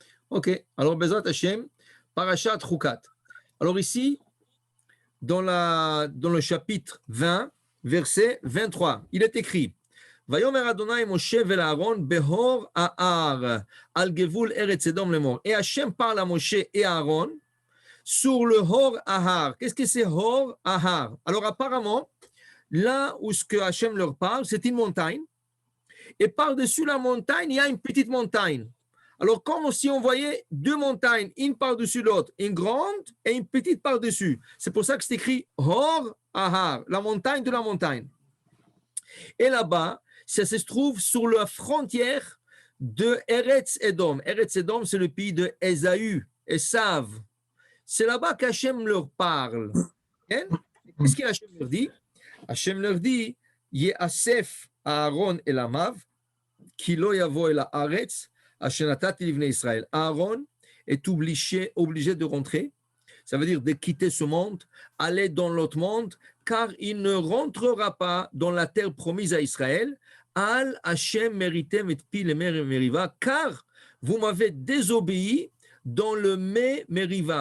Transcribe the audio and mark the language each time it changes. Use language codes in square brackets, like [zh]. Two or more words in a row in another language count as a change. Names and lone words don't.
[fr] Ok, alors [he] בעזרת השם, [fr] Parashat Chukat. Alors ici, dans le chapitre 20, verset 23, il est écrit [he] ויאמר אדני משה ואל אהרן בהר ההר על גבול ארץ אדום לאמר. [fr] Et Hashem parle à Moshe et à Aaron sur le Hor Ahar. Qu'est-ce que c'est Hor Ahar? Alors apparemment, là où ce que Hashem leur parle, c'est une montagne. Et par-dessus la montagne, il y a une petite montagne. Alors, comme si on voyait deux montagnes, une par-dessus l'autre, une grande et une petite par-dessus. C'est pour ça que c'est écrit Hor Ahar, la montagne de la montagne. Et là-bas, ça se trouve sur la frontière de Eretz Edom. Eretz Edom, c'est le pays de Ésaü, Esav. C'est là-bas qu'Hachem leur parle. Qu'est-ce qu'Hachem leur dit? Hachem leur dit [he] יאסף אהרן אל עמיו, כי לא יבא אל הארץ, אשר נתתי לבני ישראל. [fr] Aaron est obligé de rentrer, ça veut dire de quitter ce monde, aller dans l'autre monde, car il ne rentrera pas dans la terre promise à Israël. [he] על השם מריתם את פי למריבה, [fr] car vous m'avez désobéi dans le Meriva.